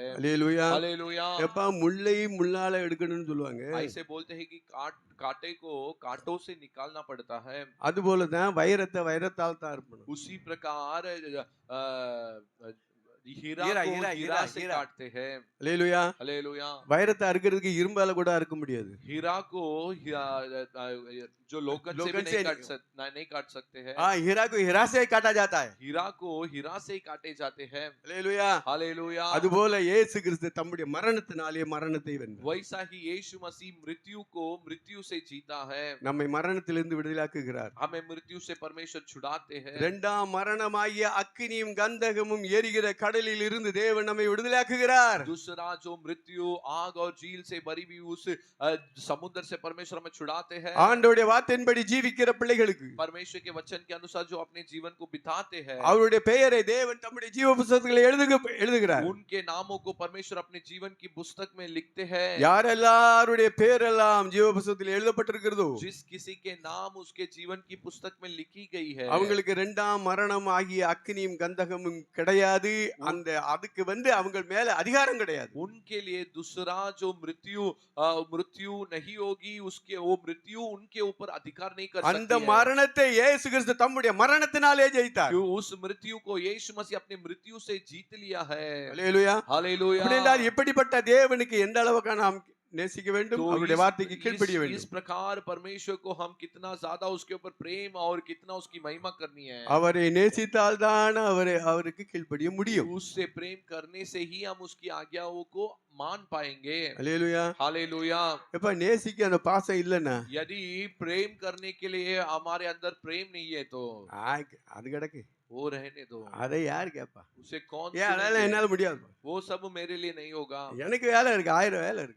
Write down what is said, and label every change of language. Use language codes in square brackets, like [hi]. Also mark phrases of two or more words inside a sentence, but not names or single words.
[ta] அல்லேலூயா [hi] हालेलुया। [ta] எப்பா முள்ளை முள்ளால எடுக்கணும்னு சொல்லுவாங்க. [hi] ऐसे बोलते हैं कि कांटे को कांटों से निकालना पड़ता है। [ta] அதுபோலதான் வைரத்தை வைரத்தால் தான் இருப்பணும். [hi] उसी प्रकार हीरा हीरा, को हीरा, हीरा से हीरा। काटते हैं। [ta] அல்லேலூயா [hi] हालेलुया। [ta] வைரத்தை அறுக்கிறதுக்கு இரும்பால கூட அறுக்க முடியாது. [hi] हीरा को जो लोकन से भी नहीं काट सकते हैं। हीरा को हीरा से काटा जाता है. हीरा को हीरा से ही काटे जाते हैं। [ta] அல்லேலூயா [hi] हालेलुया। [ta] அதுபோல இயேசு கிறிஸ்து தம்முடைய மரணத்தினாலே மரணத்தை வென்றார். [hi] वैसा ही यीशु मसीह मृत्यु को मृत्यु से जीता है। [ta] நம்மை மரணத்திலிருந்து விடுதலையாக்குகிறார். [hi] हमें मृत्यु से परमेश्वर छुड़ाते हैं। [ta] இரண்டாம் மரணமாகிய அக்கினியும் கந்தகமும் எரிகிற கடலில் இருந்து தேவன் நம்மை விடுதலையாக்குகிறார். [hi] दूसरा जो मृत्यु आग और झील से भरी हुई उस समुद्र से परमेश्वर हमें छुड़ाते हैं। [ta] ஆண்டவருடைய வார்த்தையின்படி ஜீவிக்கிற பிள்ளைகளுக்கு [hi] परमेश्वर के वचन के अनुसार जो अपने जीवन को बिताते हैं, [ta] அவருடைய பெயரை தேவன் தம்முடைய ஜீவ புத்தகத்தில் எழுதுகிறார். [hi] उनके नामों को परमेश्वर अपने जीवन की पुस्तक में लिखते हैं। [ta] யாரெல்லாருடைய பெயரெல்லாம் ஜீவ புத்தகத்தில் எழுதப்பட்டிருக்கிறதோ [hi] जिस किसी के नाम उसके जीवन की पुस्तक में लिखी गई है, [ta] அவங்களுக்கு இரண்டாம் மரணம் ஆகிய அக்கினியும் கந்தகமும் கிடையாது. அந்த அதுக்கு வந்து அவங்க மேல அதிகாரம் கிடையாது. [hi] उनके लिए दूसरा जो मृत्यु नहीं होगी, उसके वो मृत्यु उनके ऊपर अधिकार नहीं कर [ta] அந்த [hi] सकती है। [ta] மரணத்தை இயேசு கிறிஸ்து தம்முடைய மரணத்தினாலே ஜெயித்தார். [hi] क्यों उस मृत्यु को यीशु मसीह अपने मृत्यु से जीत लिया है। [ta] அல்லேலூயா. [hi] हालेलुया। [ta] அப்படின்றால் இப்படிப்பட்ட தேவனுக்கு எந்த அளவுக்கு நாம் நேசிக்க வேண்டும், [hi] तो [ta] அவருடைய வார்த்தைக்கு கீழ்ப்படிய [hi] इस [ta] வேண்டும். [hi] प्रकार परमेश्वर को हम कितना ज्यादा उसके ऊपर प्रेम और कितना उसकी महिमा करनी है। [ta] அவரை நேசித்தால் தான் அவருக்கு கீழ்ப்படிய முடியும். [hi] उससे प्रेम करने से ही हम उसकी आज्ञाओं को मान पाएंगे। [ta] அல்லேலூயா. [hi] हालेलुया। [ta] எப்ப நேசிக்க அந்த பாசம் இல்லைன்னா [hi] यदि प्रेम करने के लिए हमारे अंदर प्रेम नहीं है तो [ta] அது கிடக்கு, [hi] वो रहने दो, [ta] அதை யார் கேட்பா? [hi] उसे कौन [ta] ஏன் அதெல்லாம் [hi] सुनेंगे? [ta] என்னால முடியாது, [hi] वो सब मेरे लिए नहीं होगा। [ta] எனக்கு வேலை இருக்கு, 1000 வேலை இருக்கு,